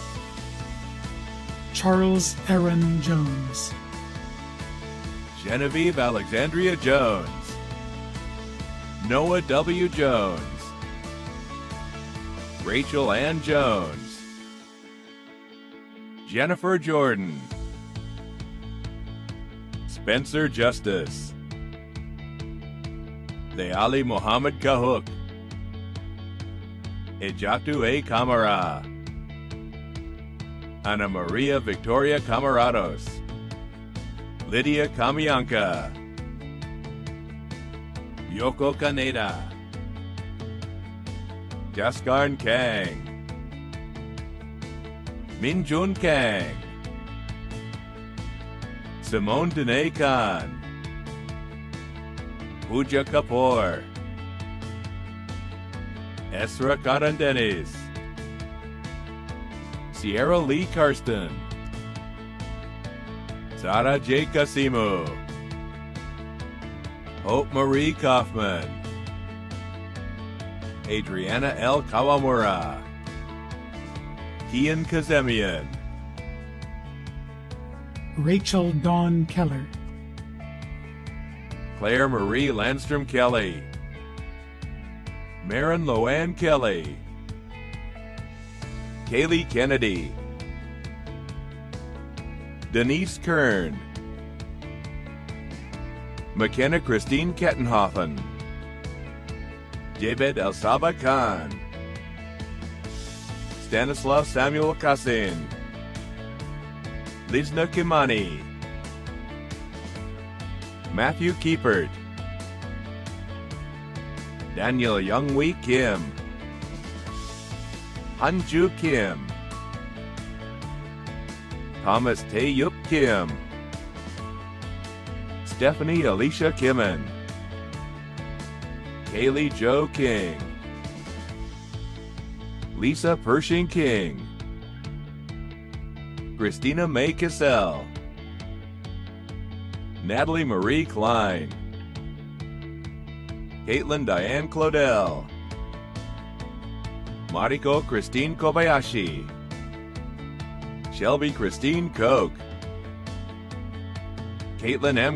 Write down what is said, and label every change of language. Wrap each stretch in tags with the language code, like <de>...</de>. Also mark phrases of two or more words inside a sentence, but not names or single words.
<en>Charles Aaron Jones, Genevieve Alexandria Jones, Noah W. Jones, Rachel Ann Jones, Jennifer Jordan, Spencer Justice, Leali Mohammed Kahuk, Ejatu A. Camara, Ana Maria Victoria Camarados, Lydia Kamianka, Yoko Kaneda, Jaskarn Kang, Minjun Kang, Simone Dene Khan, Pooja Kapoor, Esra Karandenis, Sierra Lee Karsten, Sara J. Kasimu, Hope Marie Kaufman, Adriana L. Kawamura, Kian Kazemian, Rachel Dawn Keller, Claire Marie Landstrom Kelly, Marin Loanne Kelly, Kaylee Kennedy, Denise Kern, McKenna Christine Kettenhofen, Jabed El Saba Khan, Stanislav Samuel Kasin, Lizna Kimani, Matthew Kiepert, Daniel Youngwee Kim, Hanju Kim, Thomas Taeyup Kim, Stephanie Alicia Kimmen, Kaylee Jo King, Lisa Pershing King, Christina May Cassell, Natalie Marie Klein, Caitlin Diane Claudel, Mariko Christine Kobayashi, Shelby Christine Koch, Caitlin M.</en>